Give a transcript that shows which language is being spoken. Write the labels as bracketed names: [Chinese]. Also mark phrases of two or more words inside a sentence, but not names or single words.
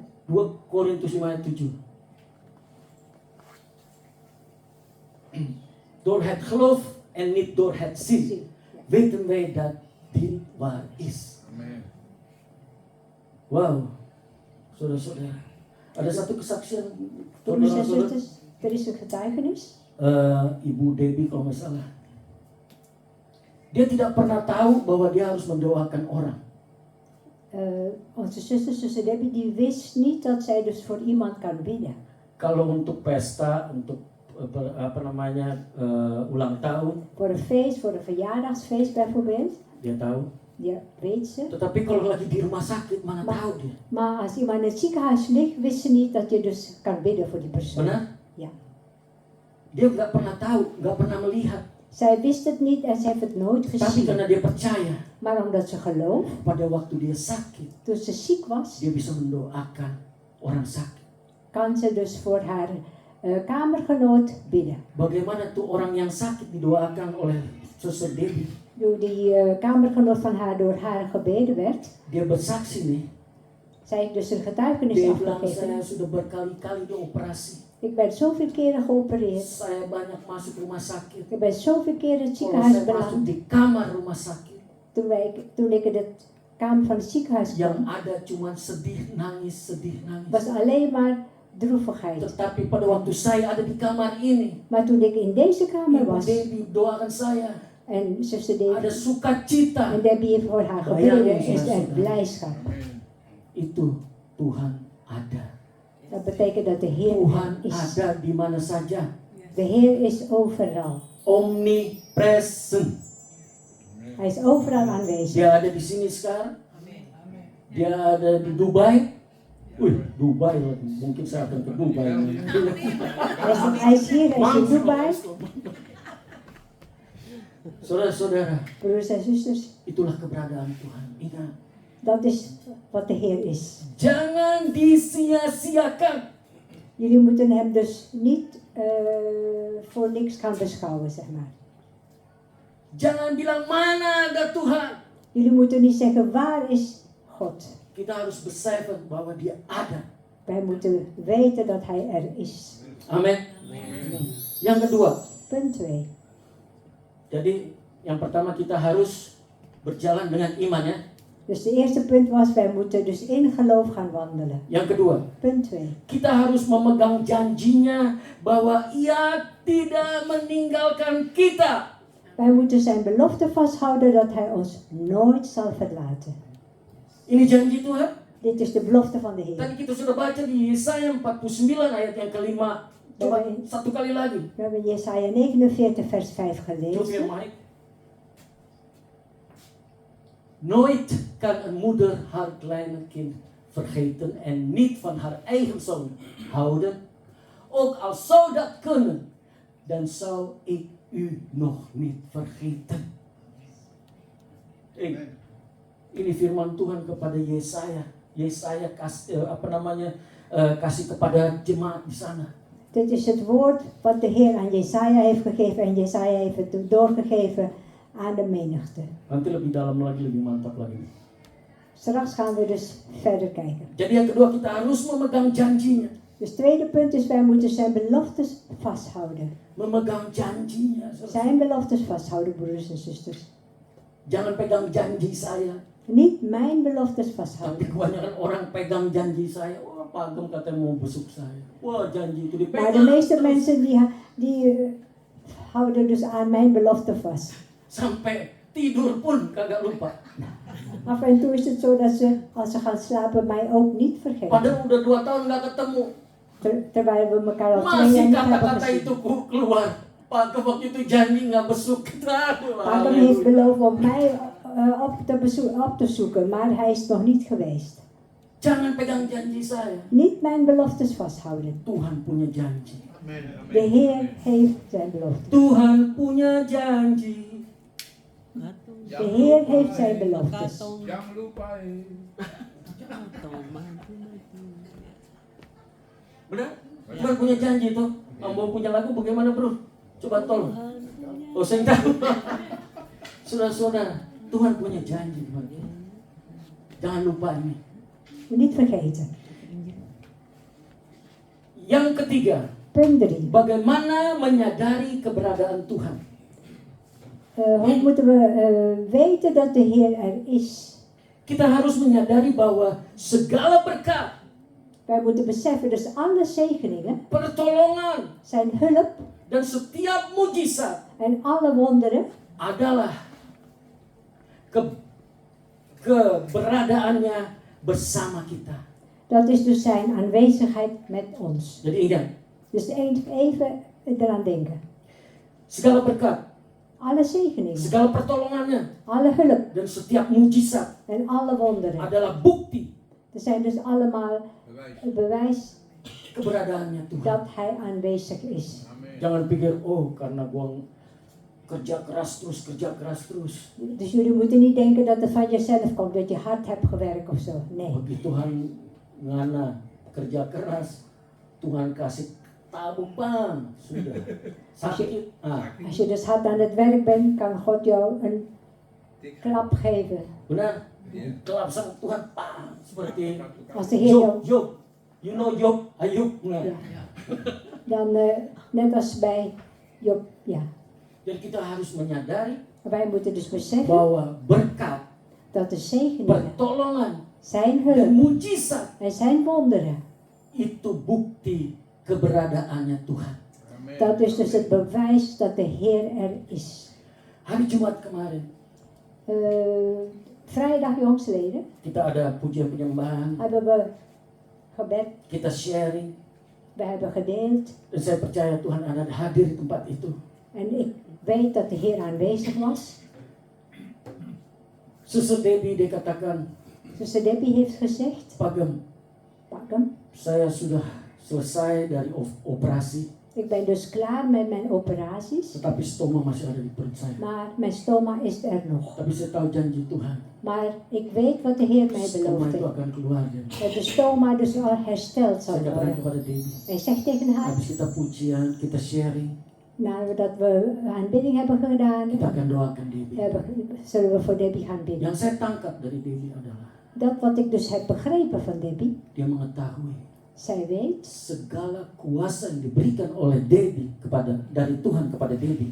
[Indonesian] 2 Korintus 5 ayat 7. [Dutch] Door het geloof en niet door het zien weten wij dat dit waar is. Amen. [Indonesian] Wow, saudara-saudara, ada satu kesaksian [Dutch] Broeders en [Indonesian] saudara-saudara. [Dutch] zusters, er is een getuigenis. [Indonesian] Ibu Debbie kalau nggak salah, dia tidak pernah tahu bahwa dia harus mendoakan orang. [Dutch] Onze zuster Debbie, die wist niet dat zij dus voor iemand kan bidden. [Indonesian] Kalau untuk pesta, untuk ulang tahun, [Dutch] Voor een feest, voor een verjaardagsfeest bijvoorbeeld. [Indonesian] dia tahu. [Dutch] Ja, weet ze. [Indonesian] Tetapi kalau lagi di rumah sakit, mana tahu dia. [Dutch] Maar als iemand in het ziekenhuis ligt, wist ze niet dat je dus kan bidden voor die persoon. [Indonesian] Benar? [Dutch] Ja. [Indonesian] Dia nggak pernah tahu, nggak pernah melihat. [Dutch] Zij wist het niet en ze heeft het nooit [Indonesian] Tapi [Dutch] gezien. [Indonesian] karena dia percaya, [Dutch] Maar omdat ze gelooft, [Indonesian] pada waktu dia sakit, [Dutch] toen ze ziek was, [Indonesian] dia bisa mendoakan orang sakit. [Dutch] kan ze dus voor haar kamergenoot bidden. [Indonesian] Bagaimana tuh orang yang sakit didoakan oleh Suster Debbie? [Dutch] Toen die kamergenoot van haar door haar gebeden werd, [Indonesian] Dia bersaksi nih. [Dutch] zij heeft dus een getuigenis [Indonesian] Dia bilang [Dutch] afgegeven. [Indonesian] saya sudah berkali-kali dioperasi. [Dutch] Ik ben zoveel keren geopereerd. [Indonesian] Saya banyak masuk rumah sakit. [Dutch] Ik ben zoveel keren in het [Indonesian] Kalau [Dutch] ziekenhuis [Indonesian] saya masuk [Dutch] beland. [Indonesian] di kamar rumah sakit, [Dutch] Toen ik in de kamer van het ziekenhuis [Indonesian] yang [Dutch] kwam, [Indonesian] ada cuma sedih nangis. [Dutch] was alleen maar droevigheid. [Indonesian] Tetapi pada waktu saya ada di kamar ini, [Dutch] Maar toen ik in deze kamer [Indonesian] Ibu [Dutch] was [Indonesian] Debbie doakan saya. [Dutch] en zuster [Indonesian] Ada [Dutch] Debbie [Indonesian] sukacita. [Dutch] en Debbie heeft voor haar gebeden, is er blijdschap. [Indonesian] Itu Tuhan ada. [Dutch] Dat betekent dat de Heer [Indonesian] Tuhan [Dutch] is. [Indonesian] ada di mana saja. [Dutch] De Heer is overal. Omnipresent. Hij is overal aanwezig. [Indonesian] Dia ada di sini sekarang. Dia ada di Dubai. Wih, Dubai loh. Mungkin saya akan ke Dubai. [Dutch] Hij is hier, hij is in Dubai. [Indonesian] Saudara-saudara, [Dutch] Broeders en zusters, [Indonesian] itulah keberadaan Tuhan. Ingat, [Dutch] dat is wat de Heer is. [Indonesian] jangan disia-siakan. [Dutch] Jullie moeten hem dus niet voor niks gaan beschouwen, zeg maar. [Indonesian] Jangan bilang mana ada Tuhan. [Dutch] Jullie moeten niet zeggen, waar is God? [Indonesian] Kita harus beseffen bahwa dia ada. [Dutch] Wij moeten weten dat hij er is. [Indonesian] Amin. Yang kedua, [Dutch] Punt 2. [Indonesian] jadi yang pertama kita harus berjalan dengan iman ya. [Dutch] Dus de eerste punt was, wij moeten dus in geloof gaan wandelen. [Indonesian] Yang kedua, [Dutch] Punt 2. [Indonesian] kita harus memegang janjinya bahwa ia tidak meninggalkan kita. [Dutch] Wij moeten zijn belofte vasthouden dat hij ons nooit zal verlaten. [Indonesian] Ini janji Tuhan. [Dutch] Dit is de belofte van de Heer. [Indonesian] Tadi kita sudah baca di Yesaya 49 ayat yang kelima. Coba satu kali lagi. [Dutch] We hebben Jesaja 49 vers 5 [Indonesian] Coba [Dutch] gelezen. [Indonesian] Mike. [Dutch] Nooit kan een moeder haar kleine kind vergeten en niet van haar eigen zoon houden. Ook al zou dat kunnen, dan zou ik u nog niet vergeten. [Indonesian] Ini firman Tuhan kepada Yesaya. Yesaya kasih kepada jemaat di sana. [Dutch] Dit is het woord wat de Heer aan Jesaja heeft gegeven en Jesaja heeft het doorgegeven aan de menigte. [Indonesian] Nanti lebih dalam lagi, lebih mantap lagi. [Dutch] Straks gaan we dus verder kijken. [Indonesian] Jadi yang kedua, kita harus memegang janjinya. [Dutch] Dus het tweede punt is, wij moeten zijn beloftes vasthouden. [Indonesian] Memegang janjinya. [Dutch] Zijn beloftes vasthouden, broeders en zusters. [Indonesian] Jangan pegang janji saya. [Dutch] Niet mijn beloftes [Indonesian] Tapi [Dutch] vasthouden. [Indonesian] kebanyakan orang pegang janji saya. Wah, Pak Agam katanya mau besuk saya. Wah, janji itu [Dutch] Maar [Indonesian] dipegang. [Dutch] de meeste [Indonesian] terus. [Dutch] mensen die houden dus aan mijn belofte vast. [Indonesian] Sampai tidur pun kagak lupa. [Dutch] Af en toe is het zo dat ze, als ze gaan slapen, mij ook niet vergeten. [Indonesian] Padahal udah 2 tahun nggak ketemu. [Dutch] Terwijl we elkaar al 2 jaar [Indonesian] Masih [Dutch] niet hebben [Indonesian] kata-kata [Dutch] gezien. [Indonesian] itu keluar. Pak Agam waktu itu janji nggak besuk. Aduh, [Dutch] Adam heeft beloofd om mij op te zoeken, maar hij is nog niet geweest. [Indonesian] Jangan pegang janji saya. [Dutch] Niet mijn beloftes vasthouden. [Indonesian] Tuhan punya janji. [Dutch] De Heer heeft zijn belofte. [Indonesian] Tuhan punya janji. [Dutch] De Heer heeft zijn beloftes. [Indonesian] Jangan lupa. Benar? Tuhan punya janji tuh. Mau punya lagu bagaimana bro? Coba tolong. Oh saya tahu. Saudara-saudara, Tuhan punya janji. Jangan lupa ini. [Dutch] Niet vergeten. [Indonesian] Yang ketiga, [Dutch] Punt 3. [Indonesian] bagaimana menyadari keberadaan Tuhan? [Dutch] Hoe moeten we weten dat de Heer er is? [Indonesian] Kita harus menyadari bahwa segala berkat, [Dutch] Wij moeten beseffen, dus alle zegeningen, [Indonesian] pertolongan, [Dutch] zijn hulp [Indonesian] dan setiap mujizat [Dutch] en alle wonderen [Indonesian] adalah keberadaannya bersama kita. [Dutch] dat is dus zijn aanwezigheid met ons. [Indonesian] Jadi ingat, [Dutch] Dus even eraan denken. [Indonesian] segala berkat, [Dutch] Alle zegeningen, [Indonesian] segala pertolongannya, [Dutch] alle hulp [Indonesian] dan setiap mujizat [Dutch] en alle wonderen. [Indonesian] adalah bukti [Dutch] Er zijn dus allemaal het bewijs [Indonesian] keberadaannya Tuhan. [Dutch] dat hij aanwezig is. [Indonesian] Jangan pikir, oh karena gua kerja keras terus. [Dutch] Dus jullie moeten niet denken dat het van jezelf komt, dat je hard hebt gewerkt of zo. Nee. [Indonesian] Bagi Tuhan ngana kerja keras, Tuhan kasih tabung bang, sudah. Sakit, [Dutch] Als je dus hard aan het werk bent, kan God jou een klap geven. [Indonesian] benar? Kelap sang Tuhan, bang, seperti [Dutch] Als de Heer jou... [English] Job, you know Job, [Indonesian] Ayub. Nah. [Dutch] Ja. Dan net als bij Job, ja. [Indonesian] Jadi kita harus menyadari [Dutch] Wij moeten dus beseffen [Indonesian] bahwa berkat, [Dutch] dat de zegeningen, [Indonesian] pertolongan, [Dutch] zijn [Indonesian] dan [Dutch] hulp [Indonesian] mujizat [Dutch] en zijn wonderen, [Indonesian] itu bukti keberadaannya Tuhan. [Dutch] dat is dus het bewijs dat de Heer er is. [Indonesian] Hari Jumat kemarin [Dutch] Vrijdag jongstleden [Indonesian] kita ada pujian penyembahan, [Dutch] hebben we gebed, [Indonesian] kita sharing, [Dutch] we hebben gedeeld [Indonesian] dan saya percaya Tuhan ada hadir di tempat itu. [Dutch] en ik weet dat de Heer aanwezig was. [Indonesian] Suster Debbie dia katakan, [Dutch] Zuster Debbie heeft gezegd, [Indonesian] Pak Gem, [Dutch] pak hem. [Indonesian] saya sudah selesai dari operasi, [Dutch] Ik ben dus klaar met mijn operaties, [Indonesian] tetapi stoma masih ada di perut saya. [Dutch] maar mijn stoma is er nog. [Indonesian] Tapi saya tahu janji Tuhan, [Dutch] Maar ik weet wat de Heer mij [Indonesian] stoma [Dutch] beloofde. [Indonesian] itu akan keluar. [Dutch] Dat de stoma dus al hersteld zal [Indonesian] Saya katakan [Dutch] worden. [Indonesian] kepada Debbie, [Dutch] Hij zegt tegen haar, [Indonesian] habis kita pujian, kita sharing, [Dutch] nadat we aanbidding hebben gedaan, [Indonesian] kita akan doakan Debbie. [Dutch] zullen we voor Debbie gaan bidden. [Indonesian] Yang saya tangkap dari Debbie adalah [Dutch] Dat wat ik dus heb begrepen van Debbie, [Indonesian] dia mengetahui [Dutch] zij weet, [Indonesian] segala kuasa yang diberikan oleh Debbie dari Tuhan kepada Debbie.